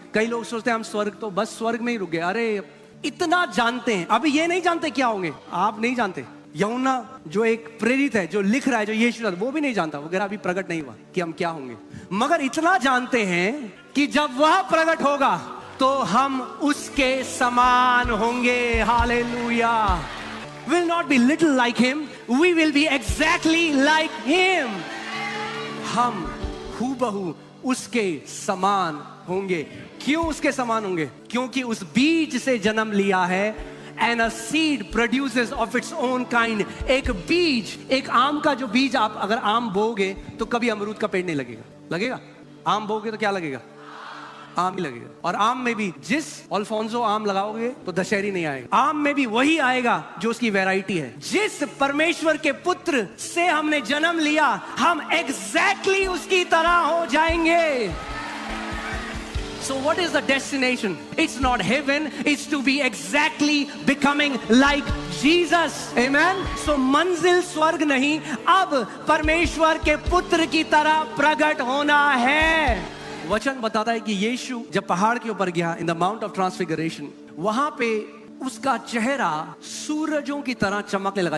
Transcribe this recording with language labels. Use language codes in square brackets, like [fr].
[hi] कई लोग सोचते हैं हम स्वर्ग, तो बस स्वर्ग में ही रुक गए। अरे इतना जानते हैं, अभी ये नहीं जानते क्या होंगे। आप नहीं जानते। यूहन्ना जो एक प्रेरित है, जो लिख रहा है, जो यीशु, वो भी नहीं जानता, वगैरह अभी प्रकट नहीं हुआ कि हम क्या होंगे। मगर इतना जानते हैं कि जब वह प्रकट होगा तो हम उसके समान होंगे। Hallelujah. [en] Will not be little like him, we will be exactly like him. [hi] हम हूबहू उसके समान होंगे। क्यों उसके समान होंगे? क्योंकि उस बीज से जन्म लिया है। [en] And a seed produces of its own kind. [hi] एक बीज, एक आम का जो बीज, आप अगर आम बोगे तो कभी अमरूद का पेड़ नहीं लगेगा। लगेगा? आम बोगे तो क्या लगेगा? आम ही लगेगा। और आम में भी जिस अल्फोंसो आम लगाओगे तो दशहरी नहीं आएगा। आम में भी वही आएगा जो उसकी वैरायटी है। जिस परमेश्वर के पुत्र से हमने जन्म लिया, हम एग्जैक्टली उसकी तरह हो जाएंगे। [en] So what is the destination? It's not heaven, it's to be exactly becoming like Jesus. Amen? [hi] So मंजिल स्वर्ग नहीं, अब परमेश्वर के पुत्र की तरह प्रकट होना है। वचन बताता है कि यीशु जब पहाड़ के ऊपर गया, [en] in the mount of transfiguration, [hi] वहां पे उसका चेहरा सूरजों की तरह चमकने लगा।